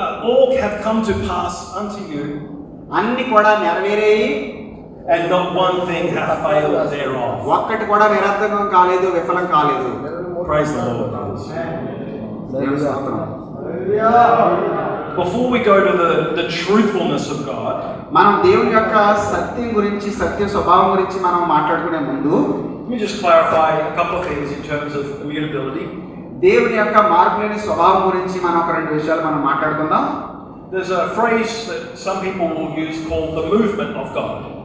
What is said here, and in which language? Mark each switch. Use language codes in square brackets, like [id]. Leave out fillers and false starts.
[en] all have come to pass unto you, [te] అన్ని కూడా నెరవేరాయి, [en] and not one thing hath failed thereof. [te] ఒక్కటి కూడా నిరర్థకం కాలేదు, విఫలం కాలేదు. [en] Praise the Lord. [te] దేవుని స్తోత్రం. [en] Before we go to the truthfulness of God, [te] మనం దేవుని యొక్క సత్యం గురించి, సత్య స్వభావం గురించి మనం మాట్లాడుకునే ముందు [en] let me just clarify a couple of things in terms of immutability. [te] దేవుని యొక్క మార్పులేని స్వభావం గురించి మనం ఒక రెండు విషయాలు మనం మాట్లాడుకుందాం. [en] There's a phrase that some people will use called the movement of God.